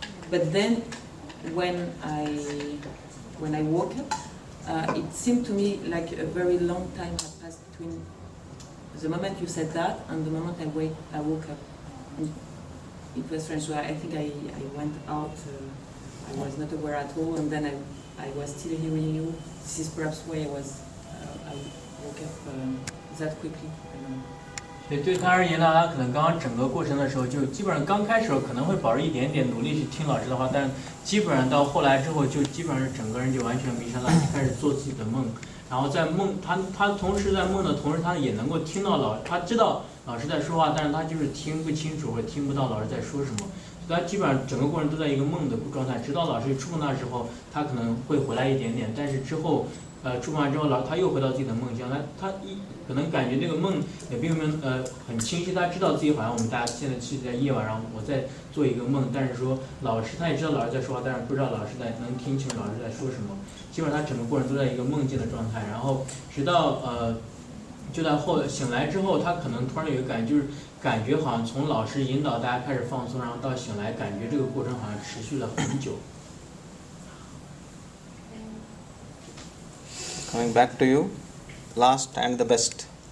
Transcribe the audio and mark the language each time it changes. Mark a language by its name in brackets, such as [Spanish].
[English] But then when I woke up, it seemed to me like a very long time had passed between the moment you said that and the moment I woke up. And it was strange. So I think I went out, I was not aware at all, and then I was still hearing you. This is perhaps why I woke up that quickly. I don't know. [Chinese] 所以对他而言呢，他可能刚刚整个过程的时候，就基本上刚开始可能会保持一点点努力去听老师的话，但基本上到后来之后，就基本上整个人就完全迷上了，开始做自己的梦。然后在梦，他同时在梦的同时，他也能够听到他知道老师在说话，但是他就是听不清楚或者听不到老师在说什么。他基本上整个过程都在一个梦的状态，直到老师触碰他的时候，他可能会回来一点点，但是之后。触碰完之后，他又回到自己的梦乡，他可能感觉这个梦也并没有很清晰，他知道自己好像我们大家现在是在夜晚，然后我在做一个梦，但是说老师他也知道老师在说话，但是不知道老师能听清楚老师在说什么，基本上他整个过程都在一个梦境的状态，然后直到就在醒来之后，他可能突然有一个感觉，就是感觉好像从老师引导大家开始放松，然后到醒来，感觉这个过程好像持续了很久。 [English] Coming back to you, last and the best.